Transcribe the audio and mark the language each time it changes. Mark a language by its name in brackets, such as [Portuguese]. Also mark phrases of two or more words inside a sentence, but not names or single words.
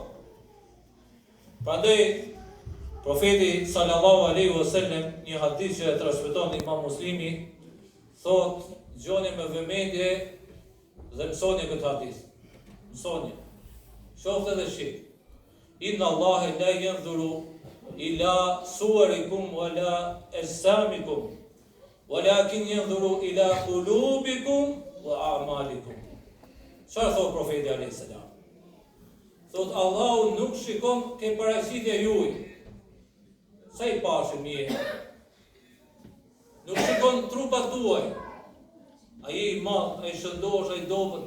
[Albanian] Prandaj profeti [Arabic] صلى الله عليه وسلم, [Albanian] një hadith që e transmeton Imam Muslimi, thotë dëgjoni me vëmendje dhe mësoni këtë hadith. Mësoni. Shohtë dhe shik. [Arabic] إن الله لا ينظر إلى صوركم ولا أجسامكم، ولكن ينظر إلى قلوبكم وأعمالكم. [Albanian] Çfarë thotë profeti [Arabic] عليه السلام? [Albanian] Thotë Allahu nuk shikon ke paraqitja juaj. Sa I pashëm je. Nuk shikon trupat tuaj. A je I madh, a I shëndosh, a I dobët.